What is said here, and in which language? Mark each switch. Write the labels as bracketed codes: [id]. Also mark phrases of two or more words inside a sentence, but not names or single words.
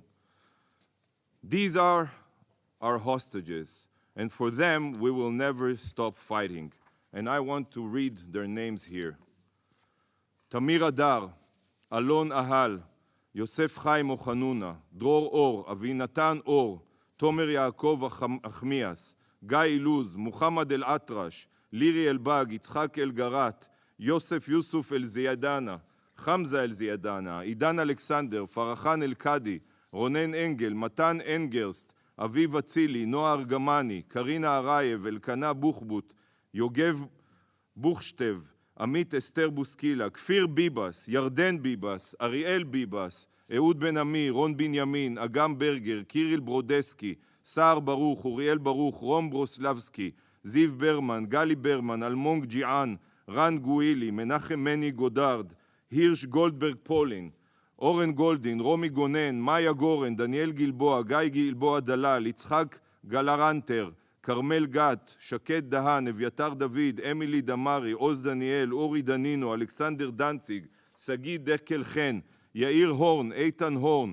[en] These are our hostages, and for them we will never stop fighting. And I want to read their names here. Tamir Adar, Alon Ahal, Yosef Chaim Ochanuna, Dror Or, Avinatan Or, Tomer Yaakov Achmias, Guy Iluz, Muhammad El Atrash, Liri Elbag, Yitzhak El Garat, Yosef Yusuf El Ziyadana, Hamza El Ziyadana, Idan Alexander, Farachan El Kadi, Ronen Engel, Matan Engerst, Aviv Atzili, Noah Argamani, Karina Arayev, Elkana Buchbut, Yogev Buchstev, [he] עמית אסתר בוסקילה, כפיר ביבס, ירדן ביבס, אריאל ביבס, אהוד בן עמי, רון בנימין, אגם ברגר, קיריל ברודסקי, סער ברוך, אוריאל ברוך, רום ברוסלבסקי, זיו ברמן, גלי ברמן, אלמונג ג'יען, רן גואילי, מנחם מני גודרד, הירש גולדברג פולין, אורן גולדין, רומי גונן, מאיה גורן, דניאל גלבוע, גיא גלבוע דלל, יצחק גלרנטר, כרמל גת, שקד דהן, אביתר דוד, אמילי דמרי, עוז דניאל, אורי דנינו, אלכסנדר דנציג, סגי דקל חן, יאיר הורן, איתן הורן,